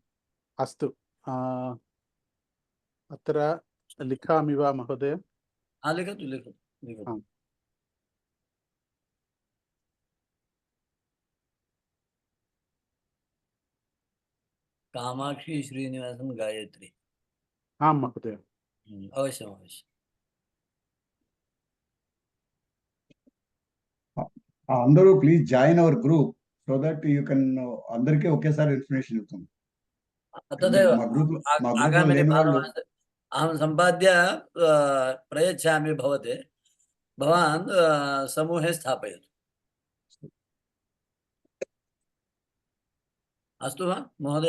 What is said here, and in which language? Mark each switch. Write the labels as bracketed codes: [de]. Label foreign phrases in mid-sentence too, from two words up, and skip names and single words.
[sa] अस्तु, अत्र लिखामि वा महोदय? लिखतु। कामाक्षी श्रीनिवासन गायत्री। आं महोदय। अवश्यम्। [en] అందరూ please join our group so that you can [te] అందరికీ ఒకేసారి ఇన్ఫర్మేషన్ ఇస్తుంది. [sa] तथैव आगामिनि [te] వాళ్ళు [sa] अहं सम्पाद्य प्रयच्छामि भवते, भवान् समूहे स्थापयतु। अस्तु वा महोदय?